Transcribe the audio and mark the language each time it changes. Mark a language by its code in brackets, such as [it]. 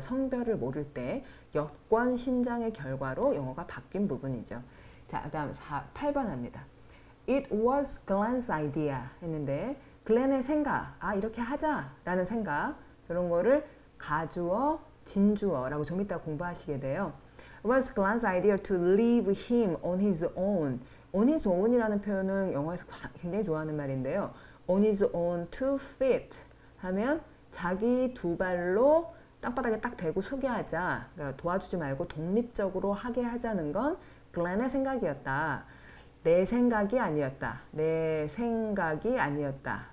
[ko] 성별을 모를 때 여권 신장의 결과로 영어가 바뀐 부분이죠. 자, 그다음 8번 합니다. [en] It was Glenn's idea [ko] 했는데 글렌의 생각, 이렇게 하자라는 생각 이런 거를 가주어, 진주어라고 좀 이따 공부하시게 돼요. [en] It was Glenn's idea to leave him on his own. on his own [ko] 이라는 표현은 영어에서 굉장히 좋아하는 말인데요. [en] on his own 2 feet [ko] 하면 자기 두 발로 땅바닥에 딱 대고 서게 하자. 그러니까 도와주지 말고 독립적으로 하게 하자는 건 글렌의 생각이었다. 내 생각이 아니었다. 내 생각이 아니었다.